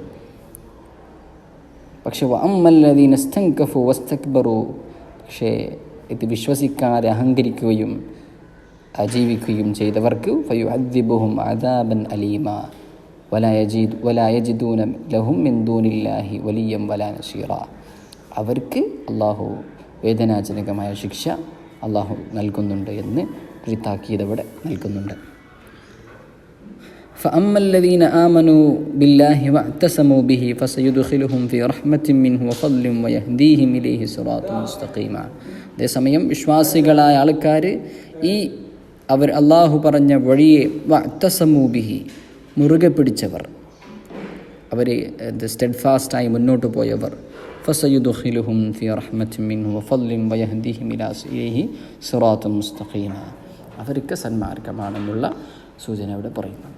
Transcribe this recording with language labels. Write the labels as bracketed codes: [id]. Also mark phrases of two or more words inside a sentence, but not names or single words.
[ar] പക്ഷെ وأما الذين استنكفوا واستكبروا, [ml] പക്ഷേ ഇത് വിശ്വസിക്കാതെ അഹങ്കരിക്കുകയും ജീവിക്കുകയും ചെയ്തവർക്ക് [ar] فيعذبهم عذابا أليما ولا يجدون لهم من دون الله وليا ولا نصيرا. [ml] അവർക്ക് അള്ളാഹു വേദനാജനകമായ ശിക്ഷ അള്ളാഹു നൽകുന്നുണ്ട് എന്ന് ഒരു താക്കീത് ഇവിടെ നൽകുന്നുണ്ട്. [ar] فأما الذين آمنوا بالله واعتصموا به فسيدخلهم في رحمة منه وفضل ويهديهم إليه صراطا مستقيما. [ml] അതേസമയം വിശ്വാസികളായ ആൾക്കാർ അവർ അള്ളാഹു പറഞ്ഞ വഴിയെ [ar] واعتصموا به, [ml] മുറുകെ പിടിച്ചവർ, അവർ സ്റ്റെഡ്ഫാസ്റ്റായി മുന്നോട്ട് പോയവർ, [ar] فسيدخلهم في رحمة منه وفضل ويهديهم إليه صراطا مستقيما, [ml] അവർക്ക് സന്മാർഗമാണെന്നുള്ള സൂചന ഇവിടെ പറയുന്നുണ്ട്.